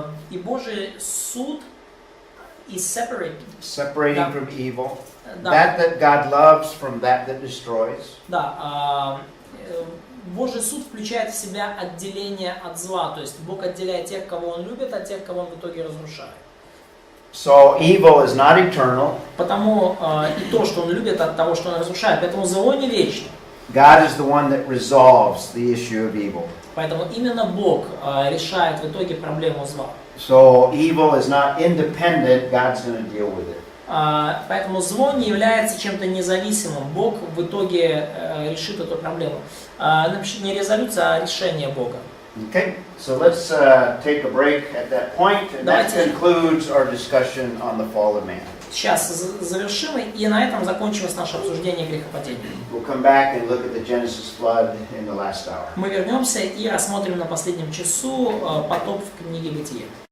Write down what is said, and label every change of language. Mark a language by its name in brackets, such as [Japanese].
[Russian] И Божий суд [English] is separating from evil. [Russian] Да. [English] That God loves from that destroys. [Russian] Да, Божий суд включает в себя отделение от зла, то есть Бог отделяет тех, кого Он любит, от тех, кого Он в итоге разрушает. [English] So evil is not eternal. [Russian] Потому и то, что Он любит, от того, что Он разрушает, поэтому зло не вечно. [English] God is the one that resolves the issue of evil. [Russian] Поэтому именно Бог решает в итоге проблему зла. [English] So evil is not independent. God's going to deal with it. [Russian] Поэтому зло не является чем-то независимым. Бог в итоге решит эту проблему. Не резолюция, а решение Бога. [English] Okay, so let's take a break at that point, and that concludes our discussion on the fall of man. [Russian] Сейчас завершим, и на этом закончилось наше обсуждение грехопадения. [English] We'll come back and look at the Genesis flood in the last hour. [Russian] Мы вернемся и рассмотрим на последнем часу потоп в книге Бытия.